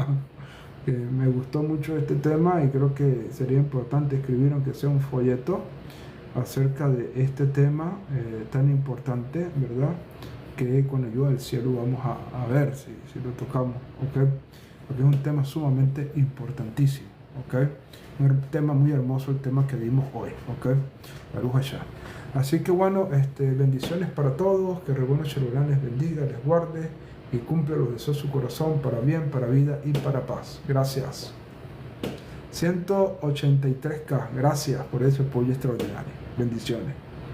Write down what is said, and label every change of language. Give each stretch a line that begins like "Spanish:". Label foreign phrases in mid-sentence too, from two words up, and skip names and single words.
Spanish: Me gustó mucho este tema y creo que sería importante escribir, aunque sea un folleto, acerca de este tema tan importante, ¿verdad? Que con la ayuda del cielo vamos a ver si lo tocamos, ¿ok? Porque es un tema sumamente importantísimo, ¿ok? Un tema muy hermoso, el tema que vimos hoy, ¿ok?
Hebrew: ברוך השם.
Spanish: Así que bueno, bendiciones para todos, que Rebuno Shalom les bendiga, les guarde y cumpla los deseos de su corazón para bien, para vida y para paz. Gracias. 183K, gracias por ese apoyo extraordinario. Bendiciones.